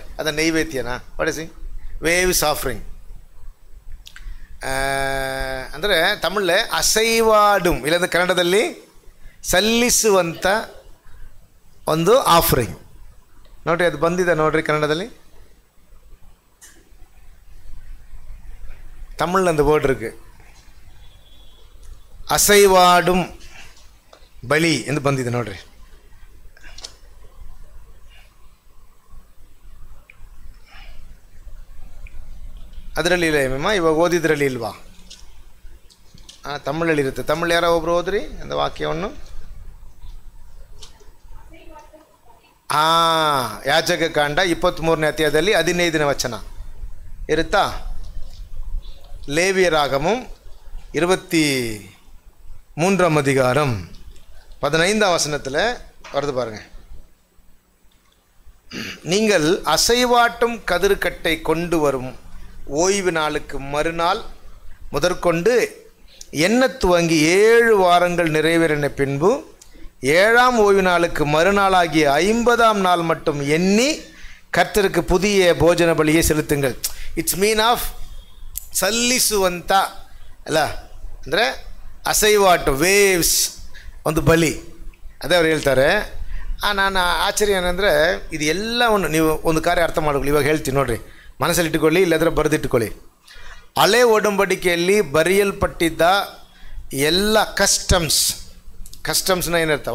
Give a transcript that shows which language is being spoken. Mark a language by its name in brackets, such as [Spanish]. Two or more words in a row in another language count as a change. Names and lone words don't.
[Kannada] ಅದು ನೈವೇದ್ಯನ ಪಡಿಸಿ [English] waves offering [Kannada] ಅಂದರೆ ತಮಿಳೇ ಅಸೈವಾಡುಮ್, ಇಲ್ಲಾಂದರೆ ಕನ್ನಡದಲ್ಲಿ ಸಲ್ಲಿಸುವಂಥ ಒಂದು ಆಫರಿಂಗ್. ನೋಡ್ರಿ, ಅದು ಬಂದಿದೆ ನೋಡ್ರಿ ಕನ್ನಡದಲ್ಲಿ. ತಮಿಳ್ [Tamil] அந்த வேர்ட் இருக்கு. [Kannada] ಅಸೈವಾಡುಮ್ ಬಳಿ ಎಂದು ಬಂದಿದೆ ನೋಡ್ರಿ. ಅದರಲ್ಲಿ ಇಲ್ಲ ಮೇಮ, ಇವಾಗ ಓದಿದ್ರಲ್ಲಿ ಇಲ್ವಾ? ತಮಿಳಲ್ಲಿ ಇರುತ್ತೆ. ತಮಿಳು ಯಾರೋ ಒಬ್ರು ಓದ್ರಿ ಒಂದು ವಾಕ್ಯವನ್ನು. ಯಾಜಕ ಕಾಂಡ 23ನೇ ಅಧ್ಯಾಯದಲ್ಲಿ 15ನೇ ವಚನ ಇರುತ್ತಾ? [Tamil] லேவியராகமம் 23ஆம் அதிகாரம் 15ஆம் வசனத்தில் வருது பாருங்க. நீங்கள் அசைவாட்டும் கதிர்கட்டை கொண்டு வரும் ஓய்வு நாளுக்கு மறுநாள் முதற்கொண்டு எண்ண துவங்கி 7 வாரங்கள் நிறைவேறின பின்பு 7ஆம் ஓய்வு நாளுக்கு மறுநாளாகிய 50ஆம் நாள் மட்டும் எண்ணி கர்த்தருக்கு புதிய ಭೋಜನ ಬಲಿயை செலுத்துங்கள். [English] it's mean of [Kannada] ಸಲ್ಲಿಸುವಂಥ ಅಲ್ಲ, ಅಂದರೆ ಅಸೈವಾಟು ವೇವ್ಸ್ ಒಂದು ಬಲಿ, ಅದೇ ಅವ್ರು ಹೇಳ್ತಾರೆ. ನಾನು ಆಶ್ಚರ್ಯ ಏನಂದರೆ ಇದು ಎಲ್ಲವನ್ನು ನೀವು ಒಂದು ಕಾರ್ಯ ಅರ್ಥ ಮಾಡ್ಕೊಳ್ಳಿ. ಇವಾಗ ಹೇಳ್ತೀನಿ ನೋಡಿರಿ, ಮನಸ್ಸಲ್ಲಿ ಇಟ್ಟುಕೊಳ್ಳಿ, ಇಲ್ಲದ್ರೆ ಬರೆದಿಟ್ಟುಕೊಳ್ಳಿ. ಹಳೆ ಒಡಂಬಡಿಕೆಯಲ್ಲಿ ಬರೆಯಲ್ಪಟ್ಟಿದ್ದ ಎಲ್ಲ ಕಸ್ಟಮ್ಸ್ನ ಏನರ್ಥ?